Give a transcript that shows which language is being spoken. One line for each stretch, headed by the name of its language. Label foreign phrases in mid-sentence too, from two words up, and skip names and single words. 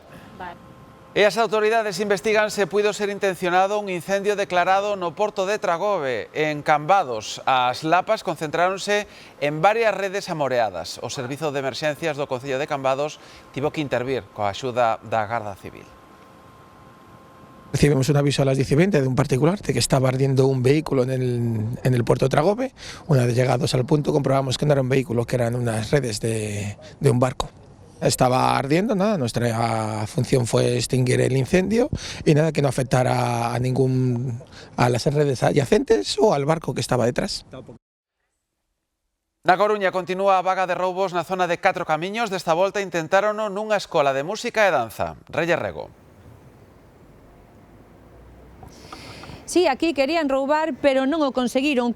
Galician: E as autoridades investigan se puido ser intencionado un incendio declarado no porto de Tragove, en Cambados. As lapas concentráronse en varias redes amoreadas. O Servizo de Emerxencias do Concello de Cambados tivo que intervir coa axuda da Garda Civil.
Spanish: Recibimos un aviso a las 10:20 de un particular de que estaba ardiendo un vehículo en el puerto de Tragove. Una vez llegados al punto comprobamos que no era un vehículo, que eran unas redes de un barco. Estaba ardiendo, nada, nuestra función fue extinguir el incendio y nada, que no afectara a las redes adyacentes o al barco que estaba detrás.
Galician: Na Coruña continúa a vaga de roubos na zona de Catro Camiños. Desta volta intentárono nunha escola de música e danza. Reyes Rego. Sí, aquí querían roubar, pero non o conseguiron.